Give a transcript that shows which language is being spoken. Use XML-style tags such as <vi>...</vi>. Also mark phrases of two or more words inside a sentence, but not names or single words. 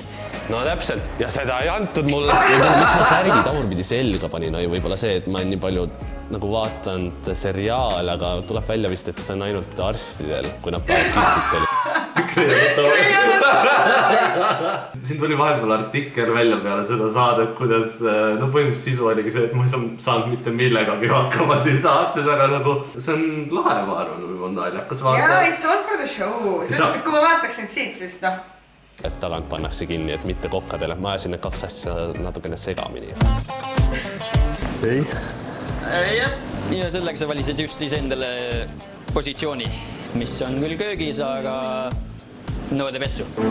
<et>No täpselt, ja seda ei antud mulle. Miks ma särgi tagurpidi selga panin, võib-olla see, et ma nii palju nagu vaatanud seriaale, aga tuleb välja vist, et see on ainult arstidel, kui nad paavad kitsid selga. Siin tuli vahepeal artikkel välja peale seda saadet, kuidas, no põhimõtteliselt sisu oligi see, et ma ei saanud mitte millegagi hakkama siin saates, aga nagu see on lahe, ma arvan, või on naljakas vaadata. Jaa,</et> <en>it's all for the show.</en> <et>Selleks, kui ma vaataksin siit, siis noh. Et tagant pannakse kinni, et mitte kokkadele. Ma ajasin need kaks asja natukene segamini. Ei? Ja sellega sa valisid just siis endale positsiooni, mis on küll köögis, aga nõudepessu.</et>